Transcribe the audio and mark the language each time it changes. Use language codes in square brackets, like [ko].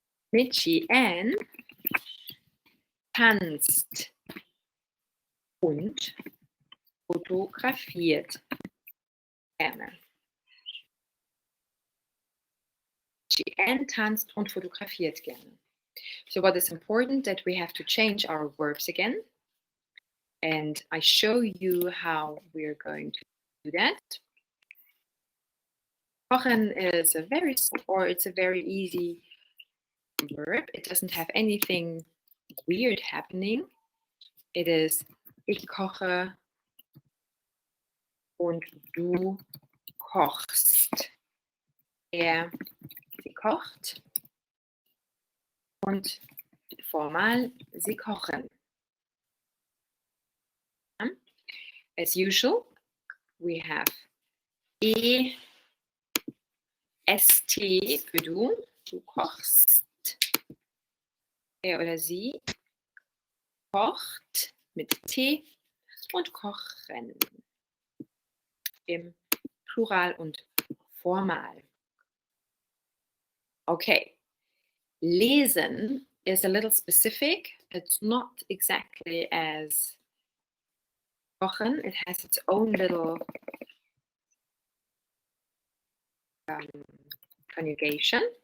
[de] Michi Ann tanzt und fotografiert gerne. Michi Ann tanzt und fotografiert gerne. [en] So what is important that we have to change our verbs again. And I show you how we're going to do that. Kochen is a very easy verb. It doesn't have anything weird happening. It is [de] ich koche und du kochst. Sie kocht und formal sie kochen. [en] As usual, we have EST [de] für du. Du kochst. Er oder sie kocht mit T und kochen im Plural und Formal. [en] Okay, lesen is a little specific. it's not exactly as kochen. It has its own little conjugation.